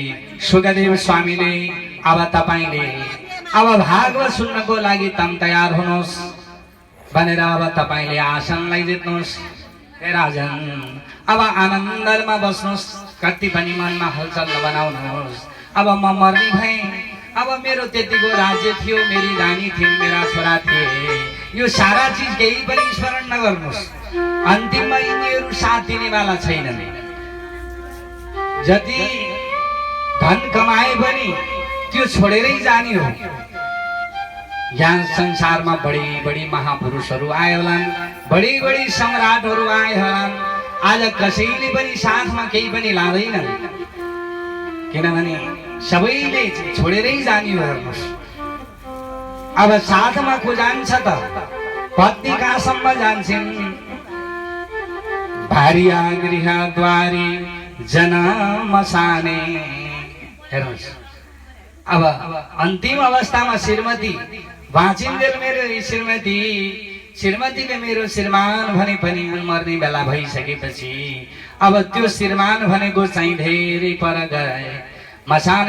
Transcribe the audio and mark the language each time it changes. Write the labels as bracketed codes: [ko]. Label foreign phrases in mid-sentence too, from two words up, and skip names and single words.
[ne] सुखदेव स्वामीले अब तपाईले अब भागवत सुन्नको लागि तम तयार हुनुहोस् भनेर अब तपाईले आसनलाई जित्नुहोस् हे राजन अब आनन्दमा बस्नुहोस् कति पनि मनमा हलचल नबनाउनुहोस् अब म मर्ने भएँ अब मेरो त्यतिको राज्य थियो मेरी रानी थिइन् मेरा छोरा थिए यो सारा चीज केही पनि स्मरण नगर्नुहोस् अन्तिममा यिनीहरू साथ दिनेवाला छैनन् जति धन कमाए पनि त्यो छोडेरै जाने हो यहाँ संसारमा [hi] बड़ी बड़ी [ne] महापुरुषहरू आए होलान् [hi] बड़ी बड़ी [ne] सम्राटहरू आए होलान् आज कसैले पनि साथमा केही पनि लाँदैनन् किनभने सबैले छोडेरै जाने हो हेर्नुहोस् अब साथमा को जान्छ त पत्नी कहाँसम्म जान्छन् [sa] भार्या गृहद्वारी जन्म साने [ne] हेर्नुहोस् अब अन्तिम अवस्थामा श्रीमती बाँचिन्जेल मेरो श्रीमतीले मेरो श्रीमान भने पनि मर्ने बेला भइसकेपछि अब त्यो श्रीमान भनेको चाहिँ धेरै पर गए मसान